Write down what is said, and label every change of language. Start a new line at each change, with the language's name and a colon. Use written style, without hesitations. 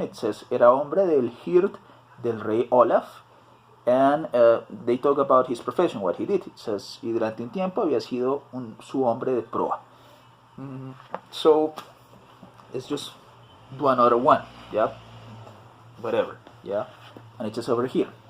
English: It says
Spanish: era hombre del Hird del rey Olaf,
English: and they talk about his profession, what he did. It says
Spanish: y durante un tiempo había sido su hombre de proa.
English: So let's just do another one, yeah, whatever, yeah, and it says over here.